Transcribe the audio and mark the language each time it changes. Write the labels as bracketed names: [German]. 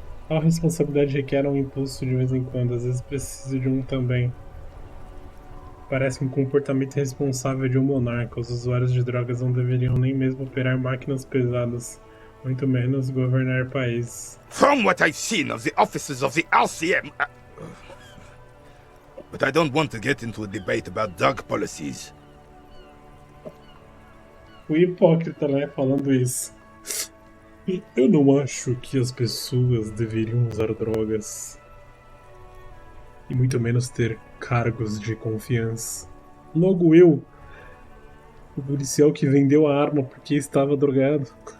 [Portuguese] A responsabilidade requer um impulso de vez em quando, às vezes precisa de um também. Parece um comportamento irresponsável de um monarca. Os usuários de drogas não deveriam nem mesmo operar máquinas pesadas, muito menos governar países. [English] From what I've seen of the officers of the RCM... But I don't want to get into a debate about drug policies. [Portuguese] O hipócrita, né, falando isso. Eu não acho que as pessoas deveriam usar drogas. E muito menos ter cargos de confiança. Logo eu, o policial que vendeu a arma porque estava drogado.